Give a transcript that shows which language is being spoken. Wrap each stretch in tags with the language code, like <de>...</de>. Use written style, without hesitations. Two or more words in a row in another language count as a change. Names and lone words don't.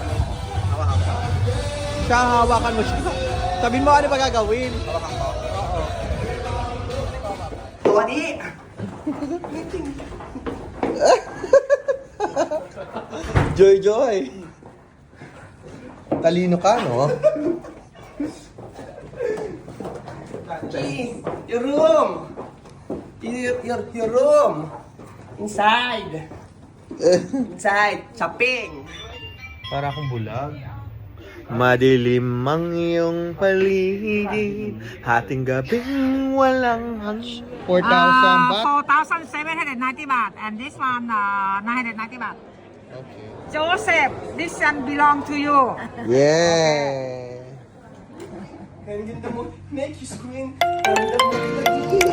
<tl>Siya, hawakan mo siya. Sabihin mo ano pa gagawin. Tuwani! Joy, Joy. Talino ka, no?</tl> <en>Your room! Your room! Inside! Inside! Shopping!</en> <tl>Para akong bulag. Madilim ang iyong paligid, hating gabing walang hangin.</tl> <en>4,000 baht? 4,790 baht, and this one 990 baht. Okay. Joseph, this one belong to you. Yeah.</en> <tl>Ang ganda mo.</tl> <en>Make you screen.</en> <tl>Ang ganda mo.</tl>